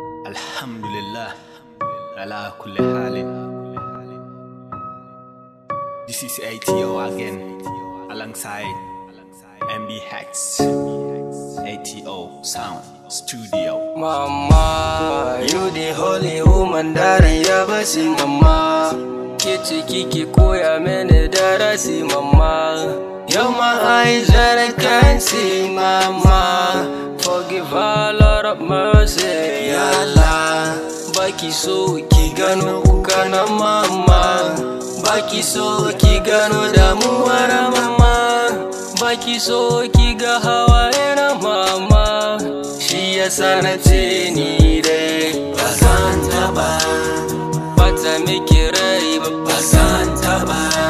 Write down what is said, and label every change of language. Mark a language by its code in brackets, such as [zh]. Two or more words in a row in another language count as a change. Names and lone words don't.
[ar] الحمد لله، على كل حال. [en] This is A T O again, alongside M B Hex, A T O Sound Studio. Mama, you the holy woman, [ha] dariya basi, mama. Ke ce kike koya mini darasi, mama. [en] You're my eyes that I can't see, mama. Forgive all, Lord of mercy, [ar] يا الله. [ha] Baki so ki gano kuka na mama. Baki so ki gano damuwa na mama. Baki so ki ga hawaye na mama. Shi yasa na ce ni dai ba zan taɓa bata miki rai ba, ba zan taɓa.